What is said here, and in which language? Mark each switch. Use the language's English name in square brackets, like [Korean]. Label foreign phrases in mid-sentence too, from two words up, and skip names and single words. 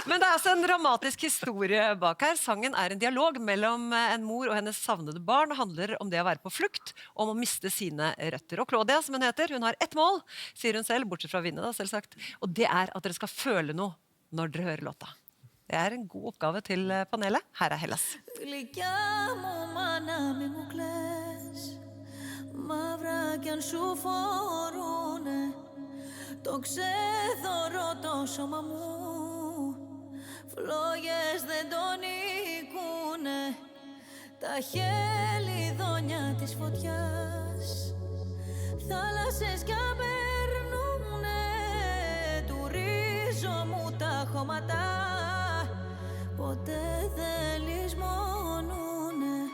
[Norwegian] Men det er altså en dramatisk historie bak her. Sangen er en dialog mellom en mor og hennes savnede barn, og handler om det å være på flukt, om å miste sine røtter. Og Claudia, som hun heter, hun har ett mål, sier hun selv, bortsett fra å vinne da, selvsagt. Og det er at dere skal føle noe når dere hører låta. Det er en god oppgave til panelet. Her er Hellas. [Greek] Μαύρα κι αν σου φορούνε το ξέδωρο το σώμα μου φλόγες δεν τον νικούνε τα χελιδόνια της φωτιάς θάλασσες κι απέρνουνε του ρίζο μου τα χώματα ποτέ δεν λησμονούνε.